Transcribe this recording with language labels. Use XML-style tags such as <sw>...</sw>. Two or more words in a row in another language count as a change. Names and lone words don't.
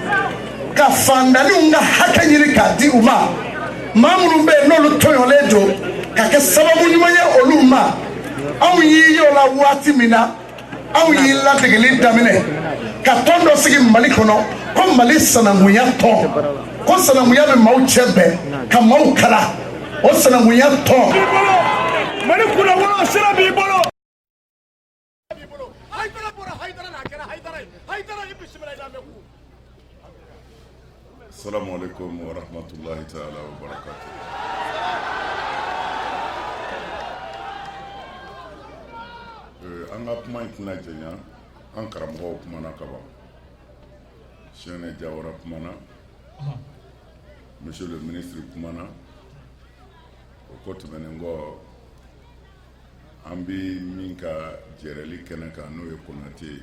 <bm>ka fandaliw ka hakɛ ɲini k'a di u ma maa minnu bɛ yen n'olu tɔɲɔlen don ka kɛ sababu ɲuman ye olu ma anw y'i ye o la waati min na anw y'i ladegeli daminɛ ka tɔn dɔ sigi Mali kɔnɔ ko Mali sananguya tɔn ko sananguya bɛ maaw cɛ bɛn ka maaw kala o sananguya tɔn Mali kunna wala sira b'i bolo</bm> <ar>السلام عليكم ورحمة الله تعالى وبركاته.</ar> <bm>An ka kuma in tɛna jɛnya an karamɔgɔw kumana ka ban. Sɛnɛ Jawara kumana,</bm> <fr>Monsieur le ministre</fr> <bm>kumana, o ko tɛmɛnen kɔ an bɛ min ka jɛrɛli kɛnɛ kan n'o ye Konate ye.</bm>